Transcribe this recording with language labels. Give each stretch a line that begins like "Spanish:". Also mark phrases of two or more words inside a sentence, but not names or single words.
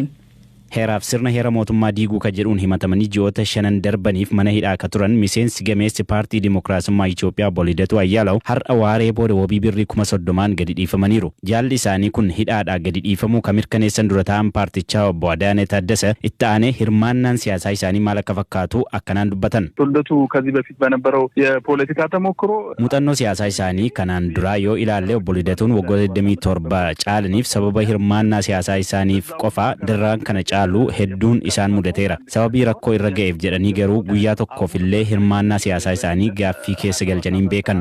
Oromo: Heeraaf sirna heera mootummaa diiguu ka jedhuun himatamanii ji'oota 5 darbaniif mana hidhaa ka turan miseensi gameessi paartii Dimookiraasummaa Itoophiyaa obbo Lidaatu Ayyalaw har'a waaree booda wabii birrii 30,000 gadi dhiifamaniiru. Jaalli isaanii kun hidhaadhaa gadi dhiifamuu ka mirkaneessan dura ta'an paartichaa obbo Adaana Tadasaa itti aanee hirmaannaan siyaasaa isaanii maal akka fakkaatu akkanaan dubbatan.
Amharic: Lidaatu ከዚህ በፊት በነበረው የፖለቲካ ተሞክሮ
Oromo: muuxannoo siyaasaa isaanii kanaan duraa yoo ilaalle obbo Lidaatuun waggoota 27 caalaniif sababa hirmaannaa siyaasaa isaaniif qofa darraan kana caalu hedduun isaan mudateera. Sababii rakkoo irra ga'eef jedhanii garuu guyyaa tokkoof illee hirmaannaa siyaasaa isaanii gaaffii keessa galchaniin beekan.